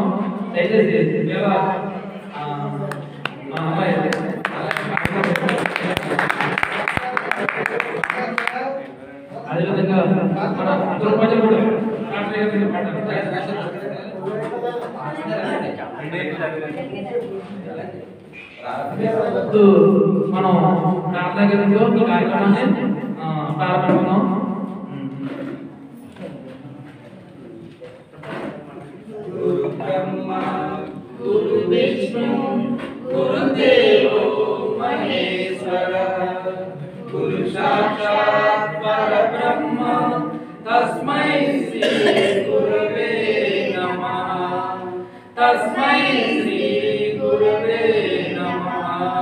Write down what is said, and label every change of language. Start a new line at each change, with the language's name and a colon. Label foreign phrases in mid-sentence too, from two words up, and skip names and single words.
Telugu: దయచేసి మా అమ్మాయి అదేవిధంగా మన అందరూ ఉపాధ్యాయులు కూడా మనం ప్రార్థనా గీతంలో ఈ కార్యక్రమాన్ని ప్రారంభిస్తున్నాం.
Sanskrit: गुरु विष्णु गुरुदेवो महेश्वर गुरु साक्षात् परब्रह्म तस्मै श्री गुरवे नमः तस्मै श्री गुरवे नमः।